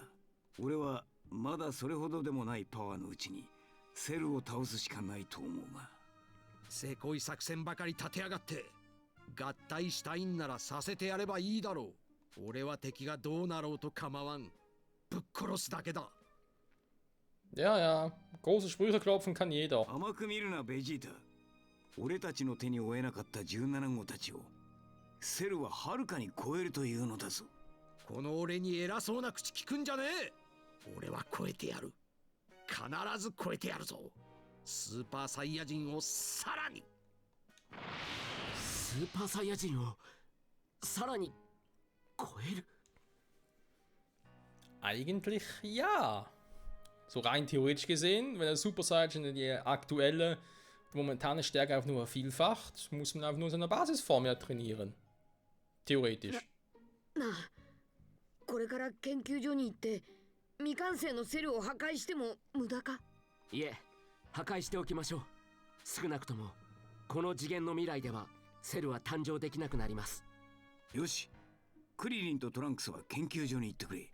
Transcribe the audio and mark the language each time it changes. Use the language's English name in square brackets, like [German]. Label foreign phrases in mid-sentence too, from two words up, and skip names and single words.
[Japanese] 俺はまだそれほどでもないパワーのうちにセルを倒すしかないと思うが。せこい作戦ばかり立てやがって。合体したいんならさせてやればいいだろう。俺は敵がどうなろうと構わん。ぶっ殺すだけだ。 [German] Ja, ja. Große Sprüche klopfen kann jeder. [Japanese] 甘く見るなベジータ。俺たちの手に負えなかった17号たちをセルははるかに超えるというのだぞ。この俺に偉そうな口聞くんじゃねえ。俺は超えてやる。必ず超えてやるぞ。スーパーサイヤ人をさらに。スーパーサイヤ人をさらに超える。 [German] Eigentlich ja. So rein theoretisch gesehen, wenn der Super Saiyan die aktuelle, die momentane Stärke einfach nur vervielfacht, muss man einfach nur seine Basisform ja trainieren. Theoretisch. [Japanese] なあ、これから研究所に行って未完成のセルを破壊しても無駄か。いえ、破壊しておきましょう。少なくともこの次元の未来ではセルは誕生できなくなります。よし、クリリンとトランクスは研究所に行ってくれ。